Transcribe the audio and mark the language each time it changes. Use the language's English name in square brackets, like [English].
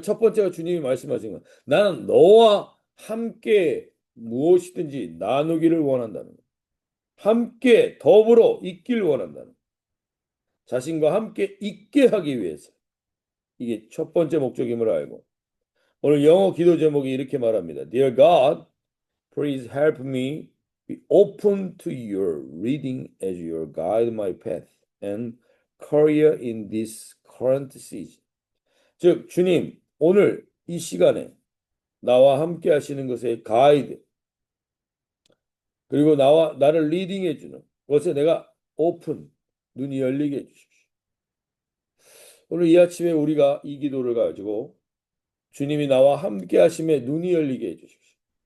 [Korean] 첫 번째가 주님이 말씀하신 것. 나는 너와 함께 무엇이든지 나누기를 원한다는 것. 함께 더불어 있길 원한다는 것. 자신과 함께 있게 하기 위해서. 이게 첫 번째 목적임을 알고. 오늘 영어 기도 제목이 이렇게 말합니다. [English] Dear God, please help me be open to your reading as you guide my path and career in this current season. [Korean] 즉, 주님, 오늘 이 시간에 나와 함께 하시는 것의 가이드, 그리고 나를 리딩해 주는 것에 내가 오픈, 눈이 열리게 해 주십시오. 오늘 이 아침에 우리가 이 기도를 가지고 주님이 나와 함께 하심에 눈이 열리게 해 주십시오.